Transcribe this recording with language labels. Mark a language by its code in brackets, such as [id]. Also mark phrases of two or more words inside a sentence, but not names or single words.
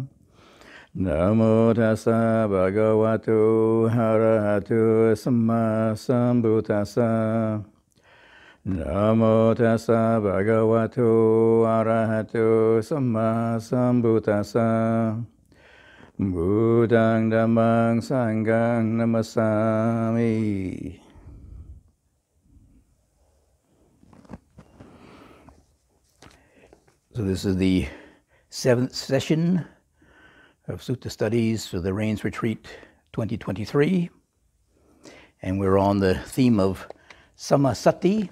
[pi] Namo tassa bhagavato arahato samma sambuddhassa. Namo tassa bhagavato arahato samma sambuddhassa. Buddhang dhammang sanghang namasami. [en] So this is the 7th session of Sutta Studies for the Rains Retreat 2023. And we're on the theme of Sammasati.